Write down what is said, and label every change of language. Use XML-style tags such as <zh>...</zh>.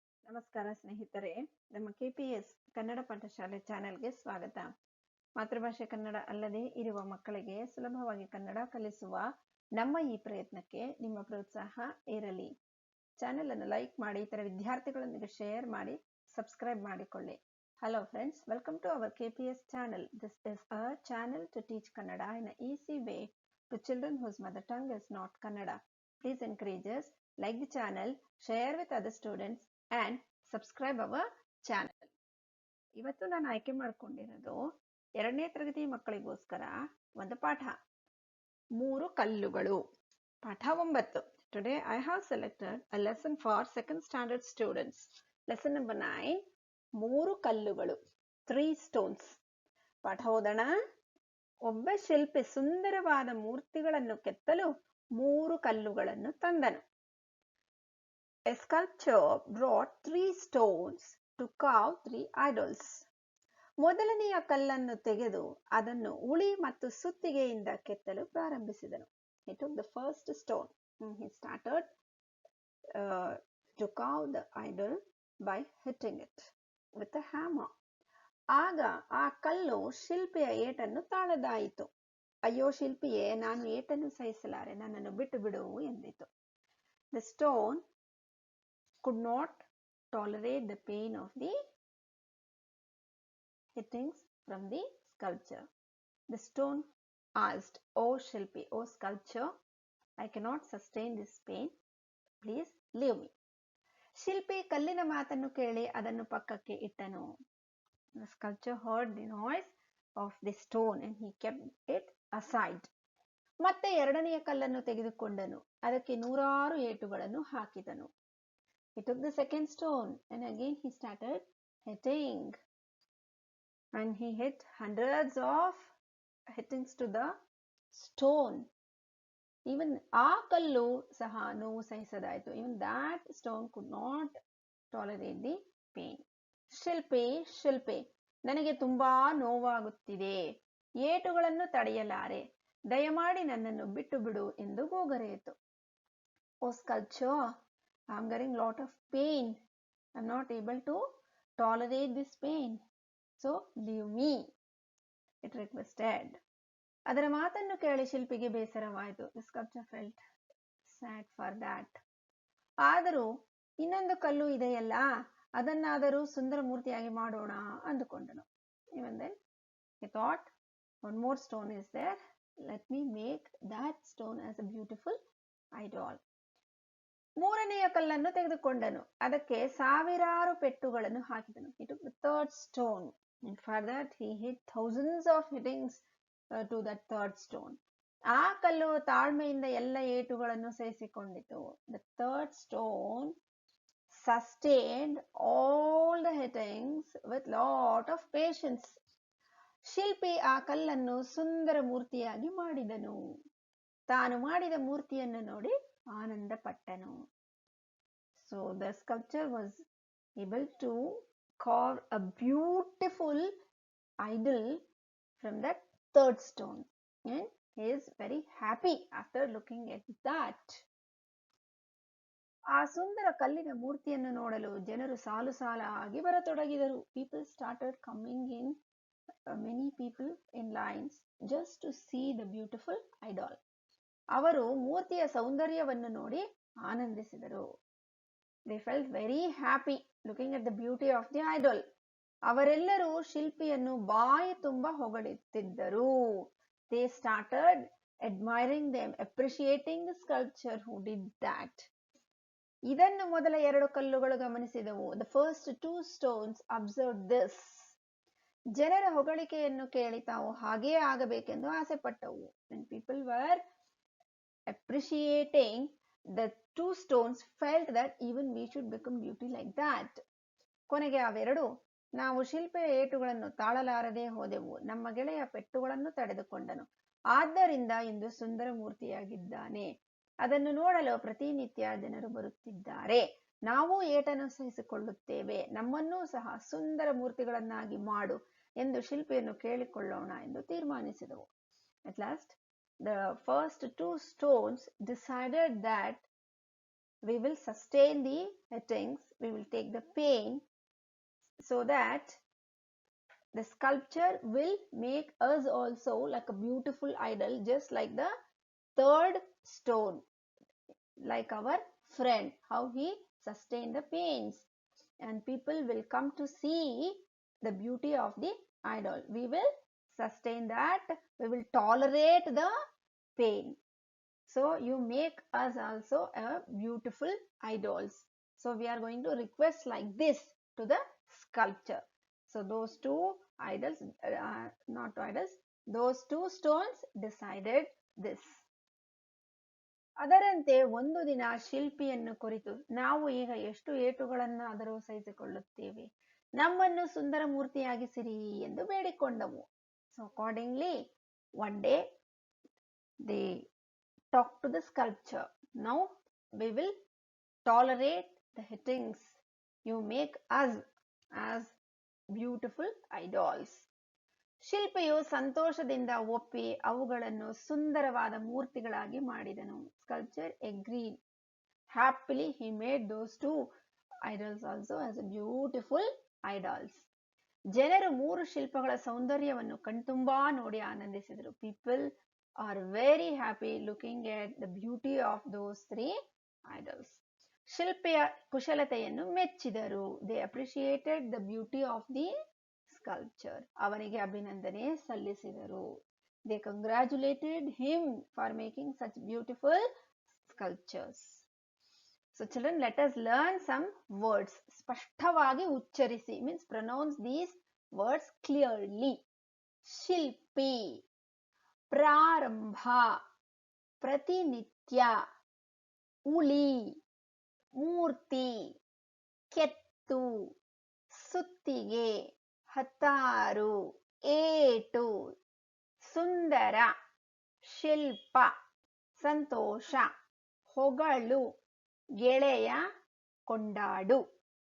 <kn>ನಮಸ್ಕಾರ ಸ್ನೇಹಿತರೆ, ನಮ್ಮ KPS ಕನ್ನಡ ಪಾಠಶಾಲೆ ಚಾನೆಲ್ಗೆ ಸ್ವಾಗತ. ಮಾತೃಭಾಷೆ ಕನ್ನಡ ಅಲ್ಲದೆ ಇರುವ ಮಕ್ಕಳಿಗೆ ಸುಲಭವಾಗಿ ಕನ್ನಡ ಕಲಿಸುವ ನಮ್ಮ ಈ ಪ್ರಯತ್ನಕ್ಕೆ ನಿಮ್ಮ ಪ್ರೋತ್ಸಾಹ ಇರಲಿ. ಚಾನೆಲ್ ಅನ್ನು ಲೈಕ್ ಮಾಡಿ, ಇತರ ವಿದ್ಯಾರ್ಥಿಗಳೊಂದಿಗೆ ಶೇರ್ ಮಾಡಿ, ಸಬ್ಸ್ಕ್ರೈಬ್ ಮಾಡಿಕೊಳ್ಳಿ.</kn> <en>Hello friends, welcome to our KPS channel. This is a channel to teach Kannada in an easy way to children whose mother tongue is not Kannada. Please encourage us, like the channel, share with other students and subscribe our channel.</en> <kn>ಇವತ್ತು ನಾನು ಆಯ್ಕೆ ಮಾಡಿಕೊಂಡಿರೋದು 2ನೇ ತರಗತಿ ಮಕ್ಕಳಿಗೋಸ್ಕರ ಒಂದು ಪಾಠ, 3 ಕಲ್ಲುಗಳು, ಪಾಠ 9.</kn> <en>Today I have selected a lesson for 2nd standard students. Lesson number 9, 3</en> <kn>ಕಲ್ಲುಗಳು,</kn> <en>3 stones.</en> <kn>ಪಾಠ ಓದೋಣ. ಒಬ್ಬ ಶಿಲ್ಪಿ ಸುಂದರವಾದ ಮೂರ್ತಿಗಳನ್ನು ಕೆತ್ತಲು 3 ಕಲ್ಲುಗಳನ್ನು ತಂದನು.</kn> <en>A sculptor brought 3 stones to carve 3 idols.</en> <kn>ಮೊದಲನೆಯ ಕಲ್ಲನ್ನು ತೆಗೆದು ಅದನ್ನು ಉಳಿ ಮತ್ತು ಸುತ್ತಿಗೆಯಿಂದ ಕೆತ್ತಲು ಪ್ರಾರಂಭಿಸಿದನು.</kn> <en>He took the first stone and he started to carve the idol by hitting it with a hammer.</en> <kn>ಆಗ ಆ ಕಲ್ಲು ಶಿಲ್ಪಿಯ ಏಟನ್ನು ತಾಳದಾಯಿತು. ಅಯ್ಯೋ ಶಿಲ್ಪಿಯೇ, ನಾನು ಏಟನ್ನು ಸಹಿಸಲಾರೆ, ನನ್ನನ್ನು ಬಿಟ್ಟು ಬಿಡು ಎಂದಿತು.</kn> <en>The stone could not tolerate the pain of the hittings from the sculpture. The stone asked, "Oh Shilpi, oh sculpture, I cannot sustain this pain. Please leave me."</en> <kn>ಶಿಲ್ಪಿ ಕಲ್ಲಿನ ಮಾತನ್ನು ಕೇಳಿ ಅದನ್ನು ಪಕ್ಕಕ್ಕೆ ಇಟ್ಟನು.</kn> <en>The sculptor heard the noise of the stone and he kept it aside.</en> <kn>ಮತ್ತೆ 2ನೆಯ ಕಲ್ಲನ್ನು ತೆಗೆದುಕೊಂಡನು, ಅದಕ್ಕೆ 100 ಏಟುಗಳನ್ನು ಹಾಕಿದನು.</kn> <en>He took the 2nd stone and again he started hitting. And he hit hundreds of hittings to the stone. Even</en> <kn>ಆ ಕಲ್ಲು ಸಹ ನೋವು ಸಹಿಸದಾಯಿತು.</kn> <en>Even that stone could not tolerate the pain.</en> <kn>ಶಿಲ್ಪಿ, ನನಗೆ ತುಂಬಾ ನೋವಾಗುತ್ತಿದೆ, ಏಟುಗಳನ್ನು ತಡೆಯಲಾರೆ, ದಯಮಾಡಿ ನನ್ನನ್ನು ಬಿಟ್ಟು ಬಿಡು ಎಂದು ಗೋಗರೆಯಿತು.</kn> <en>Oh sculpture, I'm getting lot of pain. I'm not able to tolerate this pain. So leave me, it requested.</en> <kn>ಅದರ ಮಾತನ್ನು ಕೇಳಿ ಶಿಲ್ಪಿಗೆ ಬೇಸರವಾಯಿತು.</kn> <en>The sculptor felt sad for that.</en> <kn>ಆದರೂ ಇನ್ನೊಂದು ಕಲ್ಲು ಇದೆಯಲ್ಲ, ಅದನ್ನಾದರೂ ಸುಂದರ ಮೂರ್ತಿಯಾಗಿ ಮಾಡೋಣ ಅಂದುಕೊಂಡನು.</kn> <en>Even then he thought, one more stone is there, let me make that stone as a beautiful idol.</en> <kn>3ನೆಯ ಕಲ್ಲನ್ನು ತೆಗೆದುಕೊಂಡನು, ಅದಕ್ಕೆ ಸಾವಿರಾರು ಪೆಟ್ಟುಗಳನ್ನು ಹಾಕಿದನು.</kn> <en>He took the 3rd stone and for that he hit thousands of hittings to that 3rd stone.</en> <kn>ಆ ಕಲ್ಲು ತಾಳ್ಮೆಯಿಂದ ಎಲ್ಲ ಏಟುಗಳನ್ನು ಸಹಿಸಿಕೊಂಡಿತು.</kn> <en>The 3rd stone sustained all the hittings with lot of patience.</en> <kn>ಶಿಲ್ಪಿ ಆ ಕಲ್ಲನ್ನು ಸುಂದರ ಮೂರ್ತಿಯಾಗಿ ಮಾಡಿದನು. ತಾನು ಮಾಡಿದ ಮೂರ್ತಿಯನ್ನು ನೋಡಿ ಆನಂದ ಪಟ್ಟನು.</kn> <en>So the sculptor was able to carve a beautiful idol from that 3rd stone and he is very happy after looking at that.</en> <kn>ಆ ಸುಂದರ ಕಲ್ಲಿನ ಮೂರ್ತಿಯನ್ನು ನೋಡಲು ಜನರು ಸಾಲು ಸಾಲಾಗಿ ಬರತೊಡಗಿದರು.</kn> <en>People started coming in, many people in lines just to see the beautiful idol.</en> <kn>ಅವರು ಮೂರ್ತಿಯ ಸೌಂದರ್ಯವನ್ನು ನೋಡಿ ಆನಂದಿಸಿದರು.</kn> <en>They felt very happy looking at the beauty of the idol.</en> <kn>ಅವರೆಲ್ಲರೂ ಶಿಲ್ಪಿಯನ್ನು ಬಾಯಿ ತುಂಬ ಹೊಗಳುತ್ತಿದ್ದರು.</kn> <en>They started admiring them, appreciating the sculptor who did that.</en> <kn>ಇದನ್ನು ಮೊದಲ 2 ಕಲ್ಲುಗಳು ಗಮನಿಸಿದವು.</kn> <en>The first 2 stones observed this.</en> <kn>ಜನರ ಹೊಗಳಿಕೆಯನ್ನು ಕೇಳಿ ತಾವು ಹಾಗೇ ಆಗಬೇಕೆಂದು ಆಸೆ ಪಟ್ಟವು.</kn> <en>When people were appreciating the 2 stones, felt that even we should become beauty like that.</en> <kn>ಕೊನೆಗೆ ಅವೆರಡು, ನಾವು ಶಿಲ್ಪಿಯ ಏಟುಗಳನ್ನು ತಾಳಲಾರದೆ ಹೋದೆವು, ನಮ್ಮ ಗೆಳೆಯ ಪೆಟ್ಟುಗಳನ್ನು ತಡೆದುಕೊಂಡನು, ಆದ್ದರಿಂದ ಇಂದು ಸುಂದರ ಮೂರ್ತಿಯಾಗಿದ್ದಾನೆ, ಅದನ್ನು ನೋಡಲು ಪ್ರತಿನಿತ್ಯ ಜನರು ಬರುತ್ತಿದ್ದಾರೆ, ನಾವು ಏಟನ್ನು ಸಹಿಸಿಕೊಳ್ಳುತ್ತೇವೆ, ನಮ್ಮನ್ನೂ ಸಹ ಸುಂದರ ಮೂರ್ತಿಗಳನ್ನಾಗಿ ಮಾಡು ಎಂದು ಶಿಲ್ಪಿಯನ್ನು ಕೇಳಿಕೊಳ್ಳೋಣ ಎಂದು ತೀರ್ಮಾನಿಸಿದವು.</kn> <en>At last the first 2 stones decided that we will sustain the hettings, we will take the pain, so that the sculpture will make us also like a beautiful idol, just like the third stone, like our friend, how he sustained the pains, and people will come to see the beauty of the idol. We will sustain that, we will tolerate the pain. So you make us also a beautiful idols. So we are going to request like this to the sculpture. So those two idols, not idols, those two stones decided this.</en> <kn>ಅದರಂತೆ ಒಂದು ದಿನ ಶಿಲ್ಪಿಯನ್ನು ಕುರಿತು, ನಾವು ಈಗ ಎಷ್ಟು ಏಟುಗಳನ್ನಾದರೂ ಸಹಿಸಿಕೊಳ್ಳುತ್ತೇವೆ, ನಮ್ಮನ್ನು ಸುಂದರ ಮೂರ್ತಿಯಾಗಿಸಿರಿ ಎಂದು ಬೇಡಿಕೊಂಡವು.</kn> <en>So accordingly one day they talked to the sculpture. Now we will tolerate the hittings. You make us as beautiful idols.</en> <kn>ಶಿಲ್ಪಿಯು ಸಂತೋಷದಿಂದ ಒಪ್ಪಿ ಅವುಗಳನ್ನು ಸುಂದರವಾದ ಮೂರ್ತಿಗಳಾಗಿ ಮಾಡಿದನು.</kn> <en>Sculptor agreed. Happily he made those two idols also as a beautiful idols.</en> <kn>ಜನರು ಮೂರು ಶಿಲ್ಪಗಳ ಸೌಂದರ್ಯವನ್ನು ಕಣ್ತುಂಬಾ ನೋಡಿ ಆನಂದಿಸಿದರು.</kn> <en>People are very happy looking at the beauty of those three idols.</en> <kn>ಶಿಲ್ಪಿಯ ಕುಶಲತೆಯನ್ನು ಮೆಚ್ಚಿದರು.</kn> <en>They appreciated the beauty of the sculpture.</en> <kn>ಅವನಿಗೆ ಅಭಿನಂದನೆ ಸಲ್ಲಿಸಿದರು.</kn> <en>They congratulated him for making such beautiful sculptures. So children, let us learn some words.</en> <kn>ಸ್ಪಷ್ಟವಾಗಿ ಉಚ್ಚರಿಸಿ,</kn> <en>means pronounce these words clearly.</en> <kn>ಶಿಲ್ಪಿ, ಪ್ರಾರಂಭ, ಪ್ರತಿನಿತ್ಯ, ಉಳಿ, ಮೂರ್ತಿ, ಕೆತ್ತು, ಸುತ್ತಿಗೆ, ಹತ್ತಾರು, ಏಟು, ಸುಂದರ, ಶಿಲ್ಪ, ಸಂತೋಷ, ಹೊಗಳು, ಗೆಳೆಯ, ಕೊಂಡಾಡು.</kn>